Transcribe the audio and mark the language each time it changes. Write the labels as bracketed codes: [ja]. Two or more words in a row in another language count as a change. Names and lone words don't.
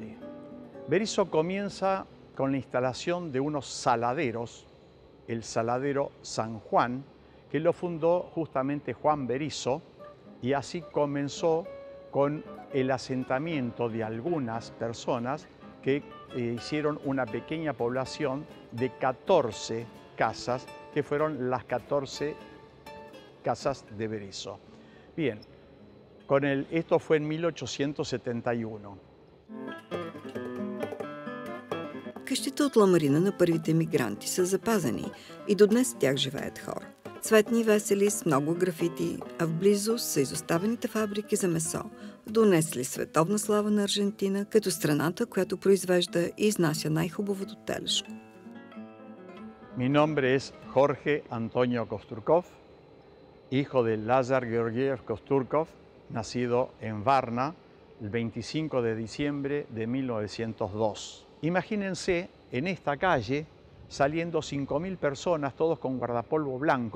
[es] Berisso comienza con la instalación de unos saladeros, el saladero San Juan, que lo fundó justamente Juan Berisso, y así comenzó con el asentamiento de algunas personas que hicieron una pequeña población de 14 casas, que fueron las 14 casas de Berisso. Bien. Esto fue en 1871. [bg] Къщите от ламарина на първите мигранти са запазени и до днес в тях живеят хора. Цветни и весели с много графити, а вблизо са изоставените фабрики за месо, донесли световна слава на Аржентина като страната, която произвежда и изнася най-хубавото телешко. [es] Mi nombre es Jorge Antonio Kosturkov, hijo de Lazar Georgiev Kosturkov, nacido en Varna el 25 de diciembre de 1902. Imagínense en esta calle saliendo 5.000 personas, todos con guardapolvo blanco.